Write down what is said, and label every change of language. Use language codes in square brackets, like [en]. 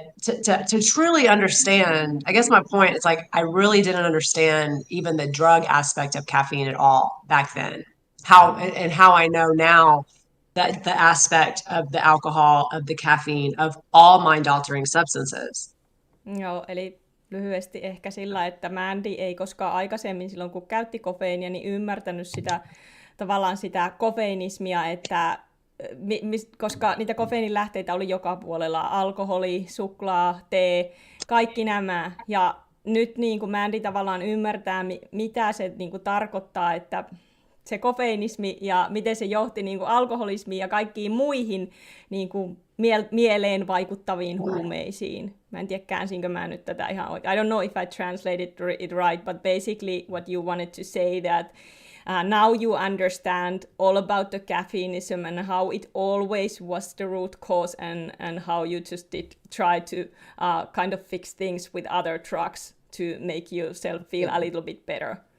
[en] But to truly understand, I guess my point is, like, I really didn't understand even the drug aspect of caffeine at all back then. How I know now that the aspect of the alcohol, of the caffeine, of all mind-altering substances. [fi] Joo, eli lyhyesti ehkä sillä, että Mandy ei koskaan aikaisemmin silloin, kun käytti kofeiinia, niin ymmärtänyt tavallaan sitä kofeinismia, että koska niitä kofeiinin lähteitä oli joka puolella, alkoholi, suklaa, tee, kaikki nämä. Ja nyt niin kuin Mandy tavallaan ymmärtää, mitä se niin kuin tarkoittaa, että se kofeinismi ja miten se johti niin kuin alkoholismiin ja kaikkiin muihin niin kuin mieleen vaikuttaviin huumeisiin. Mä en tiedä, käänsinkö mä nyt tätä ihan oikein. [en] I don't know if I translated it right, but basically what you wanted to say that now you understand all about the caffeinism and how it always was the root cause, and how you just did try to kind of fix things with other drugs to make yourself feel a little bit better.